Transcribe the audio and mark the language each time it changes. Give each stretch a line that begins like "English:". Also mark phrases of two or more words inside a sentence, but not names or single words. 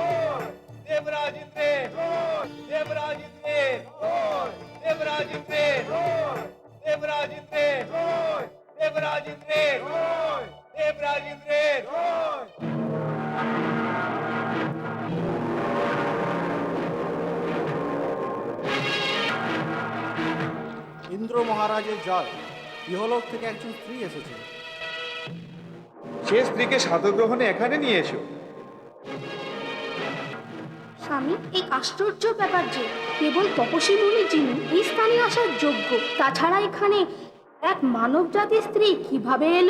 Hindi: देवराज इंद्र, देवराज इंद्र, देवराज इंद्र, देवराज इंद्र, देवराज इंद्र, देवराज इंद्र।
Bangla: ইন্দ্র মহারাজের জয়। ইহলোক থেকে একজন স্ত্রী এসেছে। সে স্ত্রীকে সাদর গ্রহণে এখানে নিয়ে এসো। স্বামী, এই আশ্চর্য ব্যাপার যে কেবল তপস্বী মুনি যিনি এই স্থানে আসার যোগ্য, তাছাড়া এখানে এক মানব জাতির স্ত্রী কিভাবে এলো?